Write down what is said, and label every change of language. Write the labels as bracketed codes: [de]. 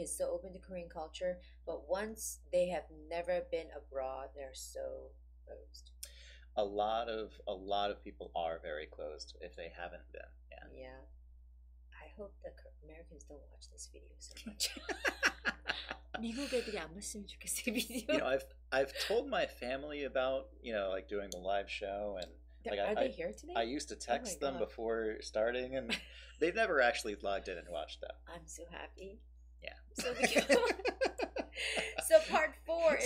[en] He's so open to Korean culture. But once they have never been abroad, they're so closed. A lot of people are very closed if they haven't been. Yeah. Yeah. I hope the Americans don't watch this video so much. [ko] 미국 애들이 안 봤으면 좋겠어, video. [en] You know, I've told my family about, you know, like doing the live show, and like are they here today? I used to text them before starting, and they've never actually logged in and watched that. I'm so happy. Yeah. So part 4 is